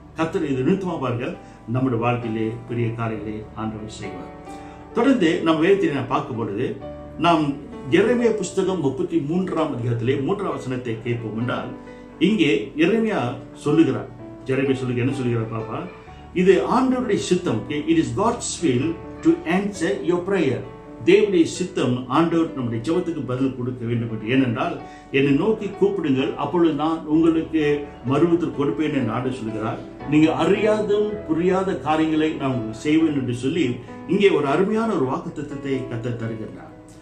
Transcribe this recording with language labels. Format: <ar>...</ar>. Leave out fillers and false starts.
<ta>கர்த்தர் இது நிறுத்தமா பாருங்கள், நம்முடைய வாழ்க்கையிலே பெரிய காரியங்களை ஆண்டவர் செய்வார். தொடர்ந்து நம்ம வேதத்திலே நான் பார்க்கும் பொழுது நாம் எரேமியா புஸ்தகம் 33ஆம் அதிகாரத்திலே 3ஆம் வசனத்தை கேட்போம் என்றால், இங்கே எரேமியா சொல்லுகிறார், என்ன சொல்லுகிறார் பாப்பா? இது ஆண்டவருடைய சித்தம்.</ta> <en>It is God's will to answer your prayer.</en> <ta>தேவனுடைய சித்தம் ஆண்டவர் நம்முடைய ஜெபத்துக்கு பதில் கொடுக்க வேண்டும் என்று. ஏனென்றால் என்னை நோக்கி கூப்பிடுங்கள், அப்பொழுது நான் உங்களுக்கு மறுபடியும் கொடுப்பேன் என்று ஆண்டவர் சொல்கிறார். நீங்க அறியாதும் புரியாத காரியங்களை நான் செய்வேன் என்று சொல்லி இங்கே ஒரு அருமையான ஒரு வாக்குத்தத்தத்தை கர்த்தர் தருகிறார்.</ta>